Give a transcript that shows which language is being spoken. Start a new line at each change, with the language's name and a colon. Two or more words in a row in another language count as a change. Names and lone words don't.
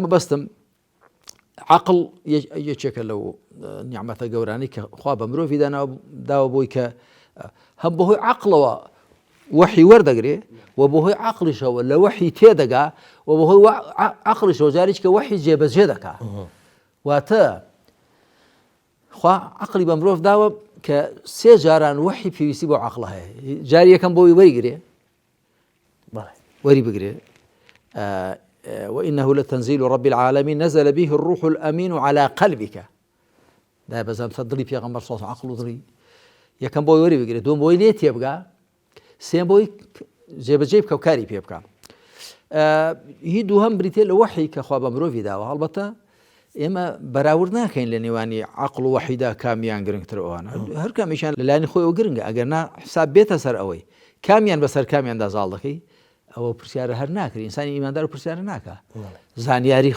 Central Kurdish: مەبەستم عەقڵ یەکێکە لەو نیعمەتە گەورانەی کە خوا بە مرۆڤی داوە بۆی کە هەم بەهۆی عەقڵەوە وحی وەردەگرێ و بەهۆی عەقڵیشەوە لە وحی تێدەگا و بەهۆی عەقڵیشەوە جارێک کە وحی جێبەجێ دەکا واتە خوا عەقڵی بە مرۆڤ داوە کە سێ جاران وحی پێویستی بۆ عەقڵ هەیە جاری یەکەم بۆی وەریگرێ وەری بگرێ
Arabic: وإنه لتنزيل رب العالمين نزل به الروح الأمين على قلبك
Central Kurdish: دا بەزەم دڵی پێغەمبەر
Arabic: صلی الله
Central Kurdish: عەقڵ و دڵی یەکەم بۆی وەری بگرێ دووەم بۆی لێ تێبگا سێم بۆی جێبەجێ بکە و کاری پێ بکە هی دووهەم بریتێ لە وحی کە خوا بە مرۆڤی داوە هەڵبەتە ئێمە بەراورد ناکەین لە نێوانی عەقڵ و وحیدا کامیان گرنگتر ئەوانە هەر کامیشیان لەلایەنی خۆیەوە گرنگە ئەگەر نا حساب بێتە سەر ئەوەی کامیان بەسەر کامیاندا زاڵ دەکەی ئەوە پرسیارە هەر ناکرێت ئینسانی ئیماندار و پرسیارە ناکە